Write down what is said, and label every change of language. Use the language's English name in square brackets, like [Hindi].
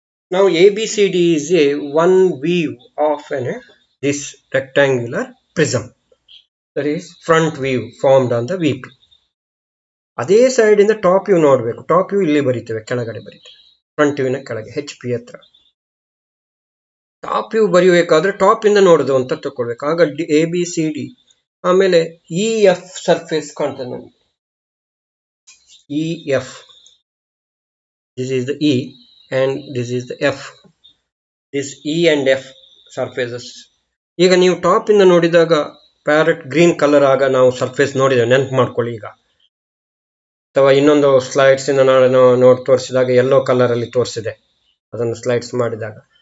[English] Now ABCD is a one view of this rectangular prism. That is front view formed on the VP. [Kannada] ಅದೇ side ಇಂದ top view ನೋಡಬೇಕು. Top view ಇಲ್ಲಿ ಬರೀತೇವೆ, ಕೆಳಗಡೆ ಬರೀತೇವೆ, front ವ್ಯೂನ ಕೆಳಗೆ HP ಹತ್ರ. Top view ಬರೆಯಬೇಕಾದ್ರೆ top ಇಂದ ನೋಡೋದು ಅಂತ ತಗೊಳ್ಬೇಕು. ಆಗ ABCD. ಆಮೇಲೆ EF ಸರ್ಫೇಸ್ ಕಾಣ್ತದೆ ನಮಗೆ. [English] EF, this is the E and this is the F. This E and F surfaces. [Kannada] ಈಗ ನೀವು ಟಾಪ್ ಇಂದ ನೋಡಿದಾಗ ಪ್ಯಾರೆಟ್ ಗ್ರೀನ್ ಕಲರ್ ಆಗ ನಾವು ಸರ್ಫೇಸ್ ನೋಡಿದ್ದೇವೆ, ನೆನಪು ಮಾಡ್ಕೊಳ್ಳಿ ಈಗ. ಅಥವಾ ಇನ್ನೊಂದು ಸ್ಲೈಡ್ಸ್ ಇಂದ ನಾನು ತೋರಿಸಿದಾಗ ಯೆಲ್ಲೋ ಕಲರ್ ಅಲ್ಲಿ ತೋರಿಸಿದೆ, ಅದನ್ನು ಸ್ಲೈಡ್ಸ್ ಮಾಡಿದಾಗ.